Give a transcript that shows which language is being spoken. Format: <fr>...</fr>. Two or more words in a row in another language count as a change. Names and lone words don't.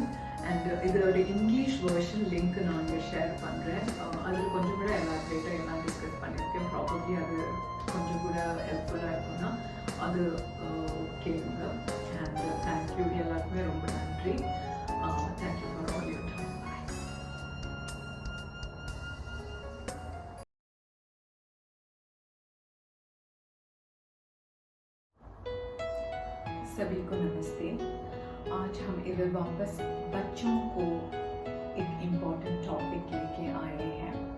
<ta>அண்ட் இதோட</ta> <en>English version link</en> <ta>நான் இங்கே ஷேர் பண்ணுறேன். அதில் கொஞ்சம் கூட எலாபரேட்டாக எல்லாம் டிஸ்கஸ் பண்ணியிருக்கேன். ப்ராபப்ளி அது கொஞ்சம் கூட ஹெல்ப்ஃபுல்லாக இருக்குன்னா அது கேளுங்க.</ta> <en>and thank you,</en> <ta>எல்லாருக்குமே ரொம்ப நன்றி.</ta> <en>thank you for all your time.</en> <hi>सभी को नमस्ते। आज हम इधर वापस बच्चों को एक</hi> <en>important topic</en> <hi>लेके आए हैं।</hi>